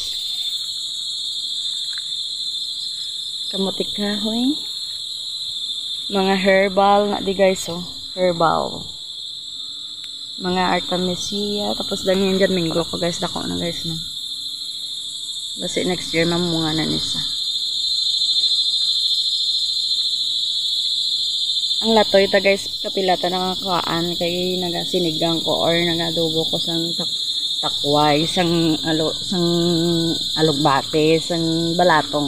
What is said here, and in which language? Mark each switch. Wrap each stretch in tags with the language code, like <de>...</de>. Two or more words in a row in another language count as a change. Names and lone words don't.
<hil>Kamutik kahoy. Mga herbal na di guys oh. Herbal. Mga artemisia.</hil> <tl>Tapos ganyan dyan</tl> <hil>minggo ko guys. Dako na guys no. Basi next year mamunga na nisa. Ang latoy ta guys, kapilata nakakaan kay nagasinigang ko or nagadubo ko sang takway, sang alugbate, sang balatong.</hil>